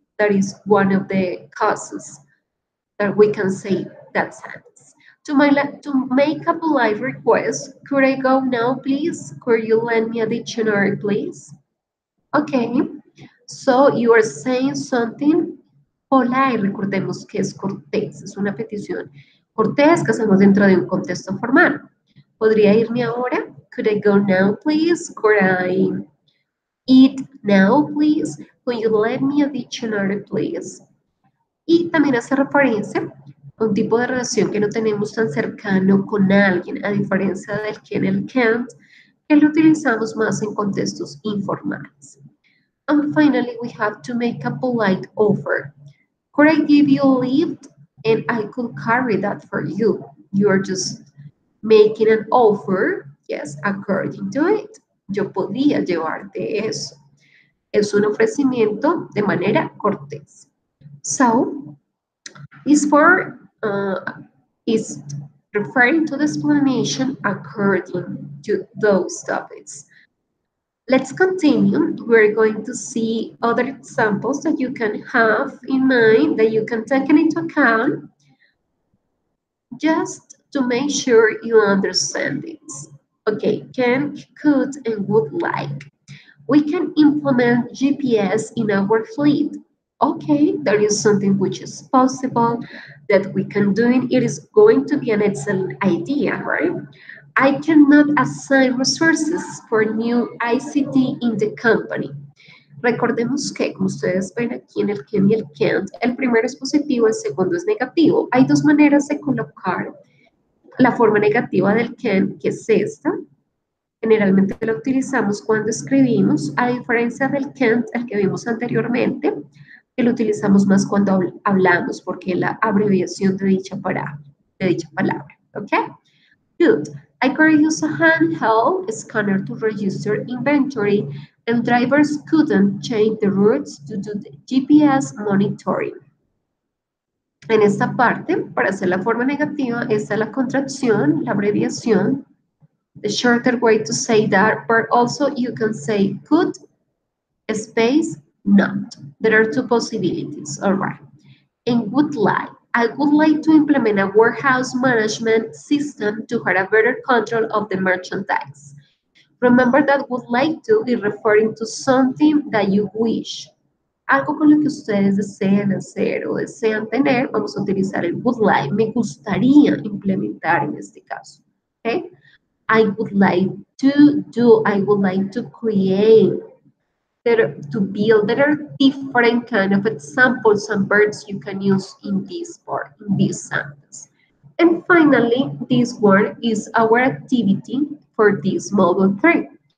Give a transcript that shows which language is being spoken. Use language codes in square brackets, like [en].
[en] That is one of the causes that we can say that sentence. To make a polite request, could I go now, please? Could you lend me a dictionary, please? Okay, so you are saying something polite. [es] Recordemos que es cortés, es una petición cortés que hacemos dentro de un contexto formal. ¿Podría irme ahora? [en] Could I go now, please? Could I eat now, please? Could you lend me a dictionary, please? [es] Y también hace referencia a un tipo de relación que no tenemos tan cercano con alguien, a diferencia del can y el can't, que lo utilizamos más en contextos informales. [en] And finally, we have to make a polite offer. Could I give you a lift? And I could carry that for you. You are just making an offer, yes, according to it. [es] Yo podría llevarte eso. Es un ofrecimiento de manera cortés. [en] So, this for is referring to the explanation according to those topics. Let's continue. We're going to see other examples that you can have in mind, that you can take into account, just to make sure you understand it. Okay, can, could, and would like. We can implement GPS in our fleet. Okay, there is something which is possible that we can do, and it is going to be an excellent idea, right? I cannot assign resources for new ICT in the company. [es] Recordemos que, como ustedes ven aquí en el can y el can't, el primero es positivo, el segundo es negativo. Hay dos maneras de colocar la forma negativa del can, que es esta. Generalmente la utilizamos cuando escribimos, a diferencia del can't, el que vimos anteriormente, que lo utilizamos más cuando hablamos, porque es la abreviación de dicha palabra. [en] ¿Ok? Good. I could use a handheld scanner to register inventory, and drivers couldn't change the routes to do the GPS monitoring. [es] En esta parte, para hacer la forma negativa, esta es la contracción, la abreviación, [en] the shorter way to say that, but also you can say could, space, not. There are two possibilities, all right. And would like. I would like to implement a warehouse management system to have a better control of the merchandise. Remember that would like to is referring to something that you wish. [es] Algo con lo que ustedes desean hacer o desean tener, vamos a utilizar el would like. Me gustaría implementar en este caso. [en] Okay? I would like to do, I would like to create, to build. There are different kind of examples and verbs you can use in this part, in this sentence. And finally, this one is our activity for this module 3.